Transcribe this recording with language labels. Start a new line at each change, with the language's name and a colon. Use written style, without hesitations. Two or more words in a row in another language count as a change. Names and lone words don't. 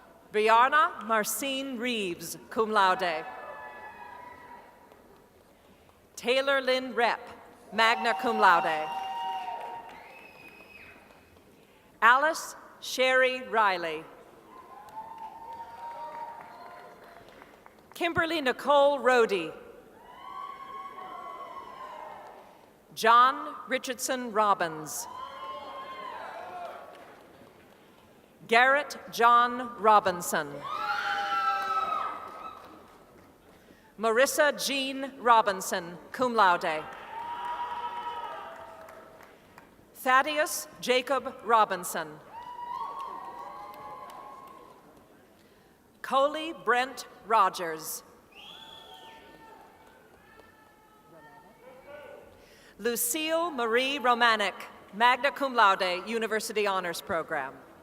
English: Brianna Marcine Reeves,
Latin: cum laude.
English: Taylor Lynn Repp,
Latin: magna cum laude.
English: Alice Sherry Riley. Kimberly Nicole Rohde. John Richardson Robbins. Garrett John Robinson. Marissa Jean Robinson,
Latin: cum laude.
English: Thaddeus Jacob Robinson. Coley Brent Rogers. Lucille Marie Romanek,
Latin: magna cum laude,
English: University Honors Program.